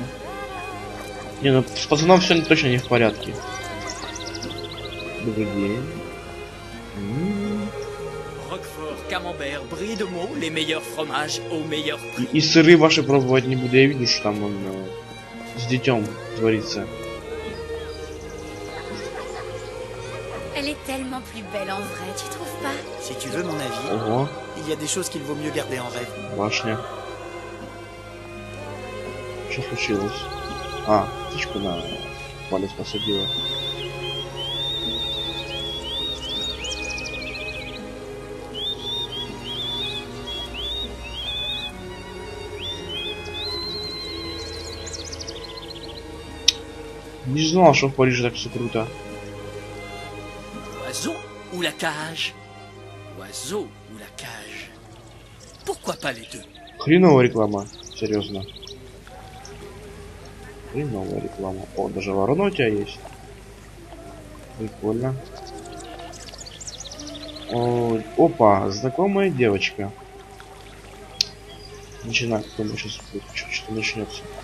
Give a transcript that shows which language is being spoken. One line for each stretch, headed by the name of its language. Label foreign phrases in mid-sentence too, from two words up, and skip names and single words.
Russian: Не, ну с пацаном все точно не в порядке. Добрый день. И сыры ваши пробовать не буду. Я вижу, что там он с детем творится.
French: Elle est tellement plus belle en vrai, tu trouves pas? Si tu veux mon avis,
Russian: Ого,
French: il y a des choses qu'il vaut mieux garder en rêve.
Russian: башня. Что случилось? А, птичку на палец посадила. Не знал, что в Париже так все круто.
French: Oiseau ou la cage? Oiseau ou la cage? Pourquoi pas les deux?
Russian: Хреновая реклама, серьезно. Хреновая реклама. О, даже ворона у тебя есть. Прикольно. О, опа, знакомая девочка. Начинает, думаю, сейчас что-то начнется.